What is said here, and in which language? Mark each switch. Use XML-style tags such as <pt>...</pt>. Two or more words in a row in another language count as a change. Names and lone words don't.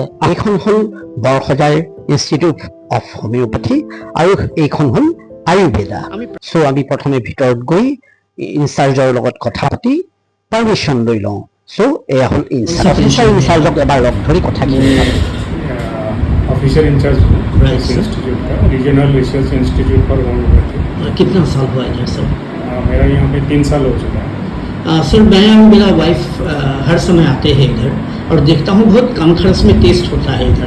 <as>এইখন হ'ল বৰসজাই ইনষ্টিটিউট অফ হোমিওপেথি আৰু এইখন হ'ল আয়ুৰ্বেদা। চ' আমি প্ৰথমে ভিতৰত গৈ ইনচাৰ্জৰ লগত কথা পাতি পাৰ্মিশ্যন লৈ লওঁ। চ' এয়া হ'ল ইনচাৰ্জক এবাৰ লগ ধৰি কথাখিনি</as> <en>officer in-charge</en> <hi>इस इंस्टीट्यूट का, रीजनल रिसर्च इंस्टीट्यूट फॉर होम्योपैथी। कितना साल हुआ है सर? मेरा यहाँ पे 3 साल हो चुका है। सर मैं और मेरा वाइफ हर समय आते हैं इधर और देखता हूँ बहुत कम खर्च में टेस्ट होता है इधर।</hi>